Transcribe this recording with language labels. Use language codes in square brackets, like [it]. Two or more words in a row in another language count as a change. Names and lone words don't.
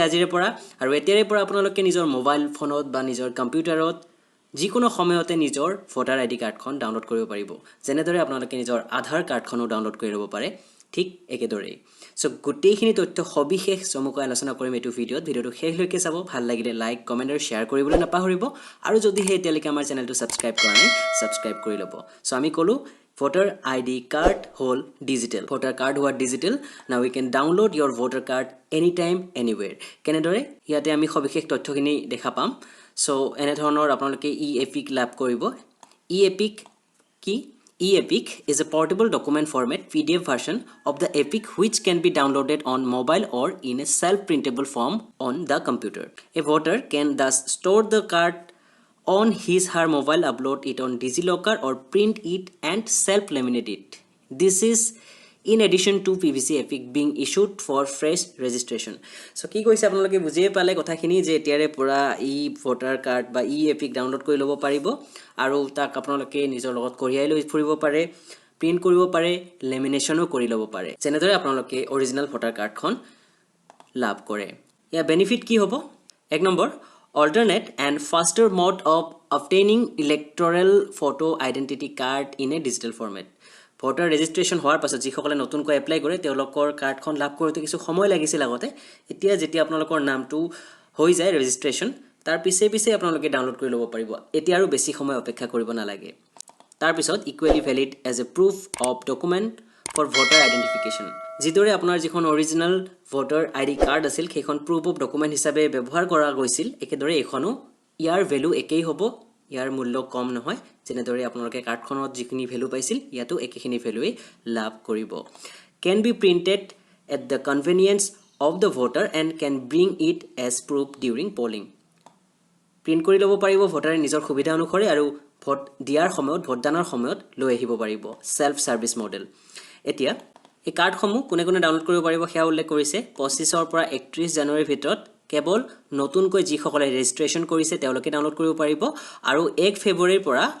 [as] আজিৰে পৰা আৰু এতিয়াৰে পৰা আপোনালোকে নিজৰ মোবাইল ফোনত বা নিজৰ কম্পিউটাৰত যিকোনো সময়তে নিজৰ [en] voter ID cardখন [as] ডাউনলোড কৰিব পাৰিব যেনেদৰে আপোনালোকে নিজৰ আধাৰ কাৰ্ডখনো ডাউনলোড কৰি ল'ব পাৰে ঠিক একেদৰে সো গোটেইখিনি তথ্য সবিশেষ চমুকৈ আলোচনা কৰিম এই ভিডিঅ'টো শেষলৈকে চাব ভাল লাগিলে [en] like comment [as] আৰু শেয়াৰ কৰিবলৈ নাপাহৰিব আৰু যদি হে এতিয়ালৈকে আমাৰ চেনেলটো সাবস্ক্ৰাইব কৰা নাই সাবস্ক্ৰাইব কৰি ল'ব [en] সো [as] আমি কলো [en] voter id card whole digital voter card what digital now we can download your voter card anytime anywhere [as] কেনেদৰে ইয়াতে আমি সবিশেষ তথ্যখিনি দেখা পাম সো এনে ধৰণৰ আপোনালোকে epic লাভ কৰিব epic কি [en] epic is a portable document format PDF version of the epic which can be downloaded on mobile or in a self printable form on the computer a voter can thus store the card on his her mobile, upload it on DigiLocker or print it and self-laminate it. This is in addition to PVC epic being issued for fresh registration. [as] So কি কৈছে আপোনালোকে বুজিয়ে পালে কথাখিনি যে এতিয়াৰে পৰা ই ভোটাৰ কাৰ্ড বা epic ডাউনলোড কৰি ল'ব পাৰিব আৰু তাক আপোনালোকে নিজৰ লগত কঢ়িয়াই লৈ ফুৰিব পাৰে প্ৰিন্ট কৰিব পাৰে লেমিনেশনো কৰি ল'ব পাৰে যেনেদৰে আপোনালোকে অৰিজিনাল ভোটাৰ কাৰ্ডখন লাভ কৰে ইয়াৰ বেনিফিট কি হ'ব এক নম্বৰ [en] alternate and faster mode of obtaining electoral photo identity card in a digital format voter registration [as] হোৱাৰ পাছত যিসকলে নতুনকৈ এপ্লাই কৰে তেওঁলোকৰ কাৰ্ডখন লাভ কৰোতে কিছু সময় লাগিছিল আগতে এতিয়া যেতিয়া আপোনালোকৰ নামটো হৈ যায় ৰেজিষ্ট্ৰেচন তাৰ পিছে পিছে আপোনালোকে ডাউনলোড কৰি ল'ব পাৰিব এতিয়া আৰু বেছি সময় অপেক্ষা কৰিব নালাগে তাৰ পিছত [en] equally valid as a proof of document for voter identification [as] যিদৰে আপোনাৰ যিখন অৰিজিনাল ভোটাৰ আইডি কাৰ্ড আছিল সেইখন [en] proof of document [as] হিচাপে ব্যৱহাৰ কৰা গৈছিল একেদৰে এখনো ইয়াৰ ভ্যালু একেই হ'ব ইয়াৰ মূল্য কম নহয় যেনেদৰে আপোনালোকে কাৰ্ডখনত যিখিনি ভ্যালু পাইছিল ইয়াতো একেখিনি ভ্যালুই লাভ কৰিব [en] can be printed at the convenience of the voter and can bring it as proof during polling [as] প্ৰিন্ট কৰি ল'ব পাৰিব ভোটাৰে নিজৰ সুবিধা অনুসৰি আৰু ভোট দিয়াৰ সময়ত ভোটদানৰ সময়ত লৈ আহিব পাৰিব [en] self service model [as] এতিয়া এই কাৰ্ডসমূহ কোনে কোনে ডাউনলোড কৰিব পাৰিব হেয়া উল্লেখ কৰিছে 25 ৰ পৰা 31 জানুৱাৰীৰ ভিতৰত কেৱল নতুনকৈ যিসকলে ৰেজিষ্ট্ৰেচন কৰিছে তেওঁলোকে ডাউনলোড কৰিব পাৰিব আৰু 1 ফেব্ৰুৱাৰীৰ পৰা